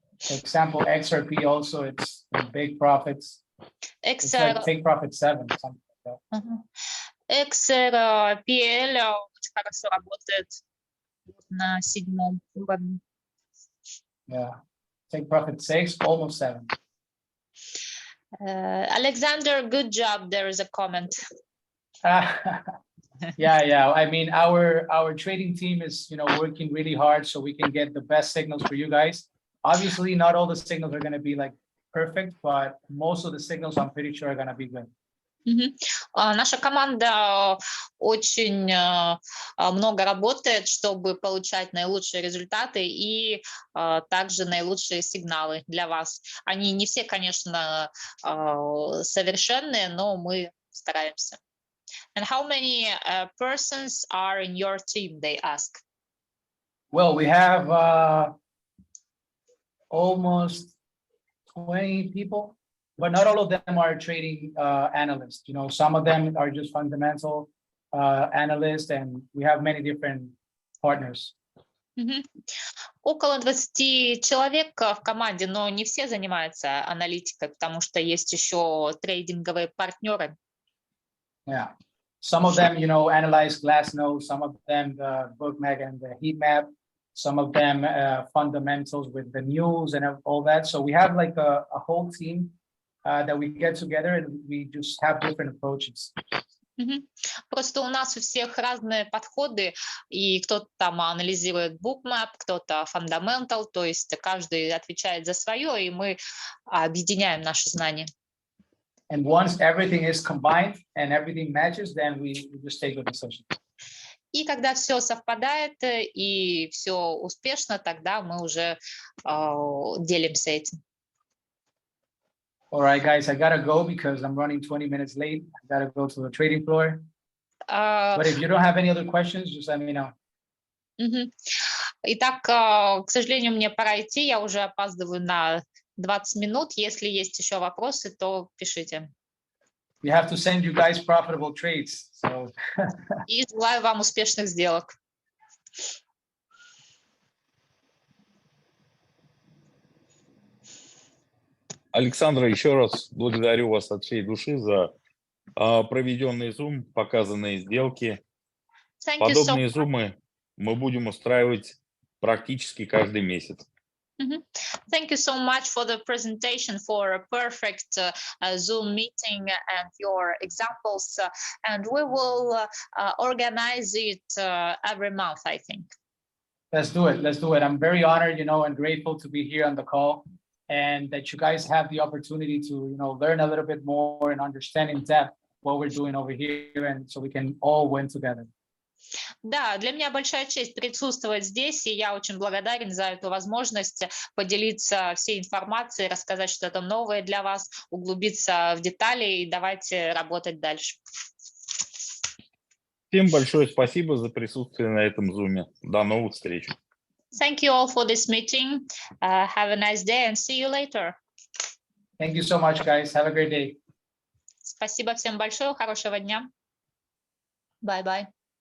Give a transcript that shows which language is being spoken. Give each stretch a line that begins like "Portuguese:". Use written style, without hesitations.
English: Example, XRP also, it's big profits. It's like take profit 7, something like that.
Russian: XRPL очень хорошо работает на 7-м уровне.
English: Yeah, take profit 6, almost 7. Alexander, good job. There is a comment. Yeah. I mean, our trading team is, working really hard so we can get the best signals for you guys. Obviously, not all the signals are going to be like perfect, but most of the signals I'm pretty sure are going to be good.
Russian: Наша команда очень много работает, чтобы получать наилучшие результаты и также наилучшие сигналы для вас. Они не все, конечно, совершенные, но мы стараемся.
English: And how many persons are in your team, they ask? Well, we have almost 20 people. But not all of them are trading analysts. Some of them are just fundamental analysts, and we have many different partners.
Russian: Около 20 человек в команде, но не все занимаются аналитикой, потому что есть еще трейдинговые партнеры.
English: Yeah. Some of them, analyze Glassnode. Some of them the bookmap and the heat map. Some of them fundamentals with the news and all that. So we have like a whole team that we get together and we just have different approaches.
Russian: Просто у нас у всех разные подходы, и кто-то там анализирует bookmap, кто-то fundamental, то есть каждый отвечает за свое, и мы объединяем наши знания.
English: And once everything is combined and everything matches, then we just take the decision.
Russian: И когда все совпадает и все успешно, тогда мы уже делимся этим.
English: All right, guys, I gotta go because I'm running 20 minutes late. I gotta go to the trading floor. But if you don't have any other questions, just let me know.
Russian: Итак, к сожалению, мне пора идти. Я уже опаздываю на 20 минут. Если есть еще вопросы, то пишите.
English: We have to send you guys profitable trades. So
Russian: И желаю вам успешных сделок. Александра, еще раз благодарю вас от всей души за проведенный Zoom, показанные сделки.
English: Thank you so
Russian: Подобные
English: much.
Russian: зумы мы будем устраивать практически каждый месяц.
English: Thank you so much for the presentation, for a perfect Zoom meeting and your examples. And we will organize it every month, I think. let's do it. Let's do it. I'm very honored, and grateful to be here on the call, and that you guys have the opportunity to, learn a little bit more and understand in depth what we're doing over here, and so we can all win together.
Russian: Да, для меня большая честь присутствовать здесь, и я очень благодарен за эту возможность поделиться всей информацией, рассказать что-то новое для вас, углубиться в детали и давайте работать дальше. Всем большое спасибо за присутствие на этом зуме. До новых встреч.
English: Thank you all for this meeting. Have a nice day and see you later. Thank you so much, guys. Have a great day.
Russian: Спасибо всем большое, хорошего дня.
English: Bye-bye.